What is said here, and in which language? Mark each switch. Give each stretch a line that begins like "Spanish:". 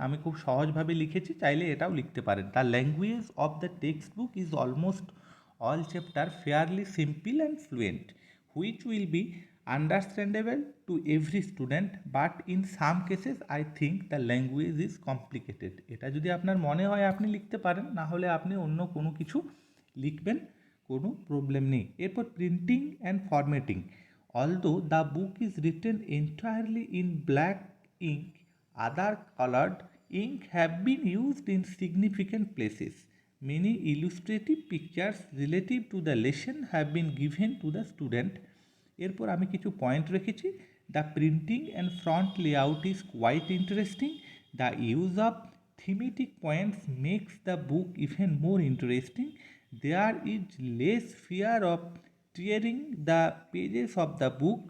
Bangla: আমি খুব সহজভাবে লিখেছি, চাইলে এটাও লিখতে পারেন।
English: The language of the textbook is almost all chapter fairly simple and fluent which will be understandable to every student, but in some cases I think the language is complicated।
Bangla: এটা যদি আপনার মনে হয় আপনি লিখতে পারেন, না হলে আপনি অন্য কোনো কিছু লিখবেন, কোনো প্রবলেম নেই।
English: এরপর printing and formatting. although the book is written entirely in black ink, other colored ink have been used in significant places. Many illustrative pictures relative to the lesson have been given to the student।
Bangla: এরপর আমি কিছু point রেখেছি।
English: The printing and front layout is quite interesting. The use of thematic points makes the book even more interesting. There is less fear of tearing the pages of the book.